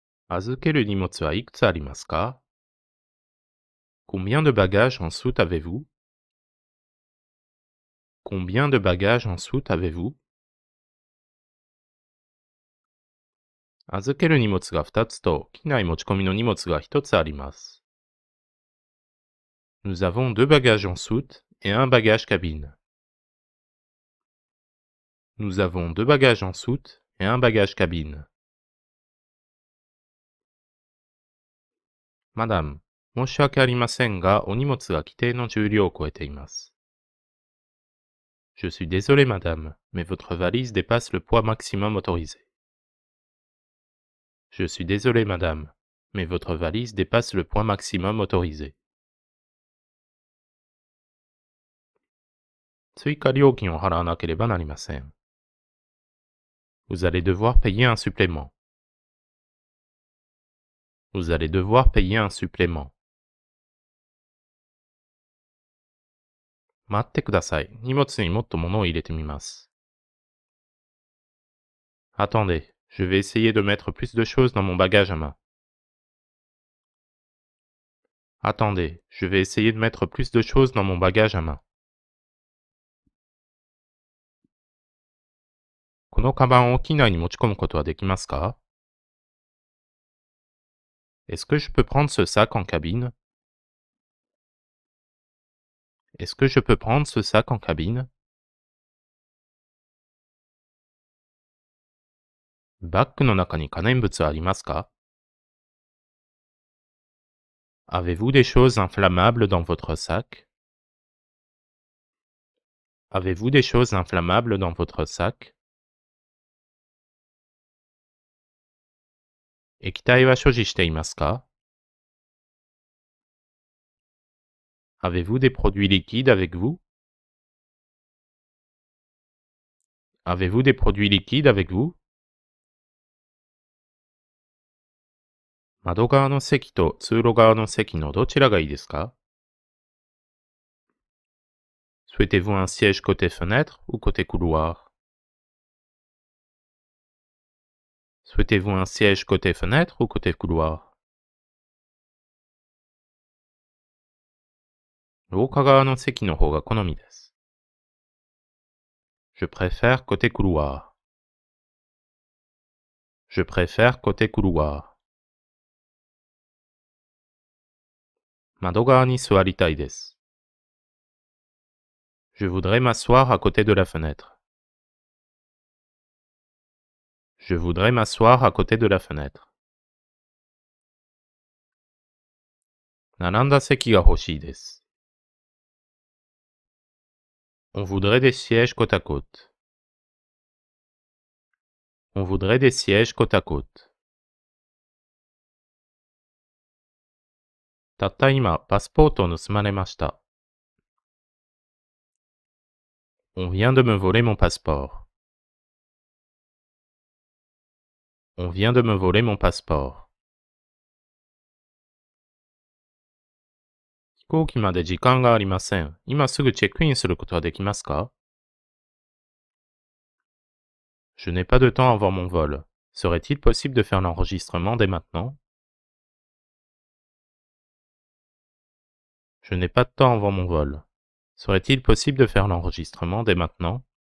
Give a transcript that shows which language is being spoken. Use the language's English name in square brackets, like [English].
[Japanese] 預ける荷物はいくつありますか [French] Combien de bagages en soute avez-vous? Combien de bagages en soute avez-vous? [Japanese] 預ける荷物が2つと、機内持ち込みの荷物が1つあります。 [French] Nous avons 2 bagages en soute et 1 bagage cabine. Nous avons 2 bagages en soute et 1 bagage cabine. [Japanese] Madame, 申し訳ありませんが、お荷物が規定の重量を超えています。 [French] Je suis désolé, madame, mais votre valise dépasse le poids maximum autorisé. Je suis désolé, madame, mais votre valise dépasse le poids maximum autorisé. [Japanese] 追加料金を払わなければなりません。 [French] Vous allez devoir payer un supplément. Vous allez devoir payer un supplément. [Japanese] 待ってください。荷物にもっと物を入れてみます。 [French] Attendez, je vais essayer de mettre plus de choses dans mon bagage à main. Attendez, je vais essayer de mettre plus de choses dans mon bagage à main. [Japanese] このカバンを機内に持ち込むことはできますか [French] Est-ce que je peux prendre ce sac en cabine? Est-ce que je peux prendre ce sac en cabine? [Japanese] バッグの中に可燃物はありますか [French] Avez-vous des choses inflammables dans votre sac? Avez-vous des choses inflammables dans votre sac? [Japanese] 液体は所持していますか [French] Avez-vous des produits liquides avec vous? Avez-vous des produits liquides avec vous? [Japanese] 窓側の席と通路側の席のどちらがいいですか [French] Souhaitez-vous un siège côté fenêtre ou côté couloir? Souhaitez-vous un siège côté fenêtre ou côté couloir? [Japanese] 廊下側の席の方が好みです。 [French] Je préfère côté couloir. Je préfère côté couloir. [Japanese] 窓側に座りたいです。 [French] Je voudrais m'asseoir à côté de la fenêtre. Je voudrais m'asseoir à côté de la fenêtre. [Japanese] 並んだ席が欲しいです。 [French] On voudrait des sièges côte à côte. On voudrait des sièges côte à côte. [Japanese] たった今、パスポートを盗まれました。 [French] On vient de me voler mon passeport. On vient de me voler mon passeport. [Japanese] 飛行機まで時間がありません。今すぐチェックインすることはできますか [French] Je n'ai pas de temps avant mon vol. Serait-il possible de faire l'enregistrement dès maintenant? Je n'ai pas de temps avant mon vol. Serait-il possible de faire l'enregistrement dès maintenant?